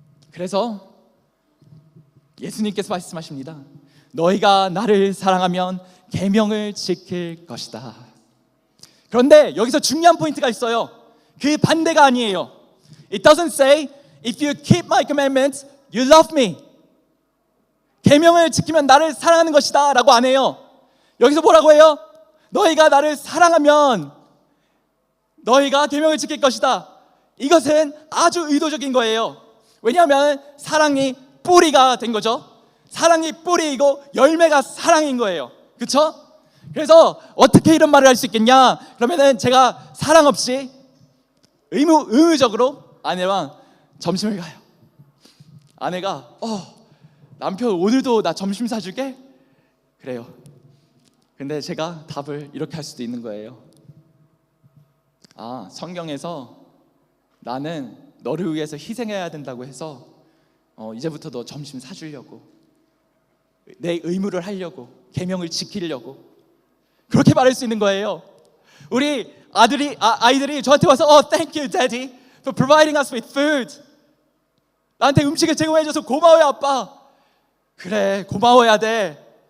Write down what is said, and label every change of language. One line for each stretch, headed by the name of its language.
Korean: 그래서 예수님께서 말씀하십니다. 너희가 나를 사랑하면 계명을 지킬 것이다. 그런데 여기서 중요한 포인트가 있어요. 그 반대가 아니에요.
English: It doesn't say if you keep my commandments, you love me.
Korean: 계명을 지키면 나를 사랑하는 것이다 라고 안 해요. 여기서 뭐라고 해요? 너희가 나를 사랑하면 너희가 계명을 지킬 것이다. 이것은 아주 의도적인 거예요. 왜냐하면 사랑이 뿌리가 된 거죠. 사랑이 뿌리이고 열매가 사랑인 거예요. 그렇죠? 그래서 어떻게 이런 말을 할 수 있겠냐? 그러면은 제가 사랑 없이 의무적으로 아내랑 점심을 가요. 아내가 남편 오늘도 나 점심 사줄게? 그래요. 근데 제가 답을 이렇게 할 수도 있는 거예요. 성경에서 나는 너를 위해서 희생해야 된다고 해서 이제부터 너 점심 사주려고, 내 의무를 하려고, 계명을 지키려고 그렇게 말할 수 있는 거예요. 우리 아이들이 저한테 와서
English: thank you daddy for providing us with food.
Korean: 나한테 음식을 제공해줘서 고마워요 아빠. 그래 고마워야 돼.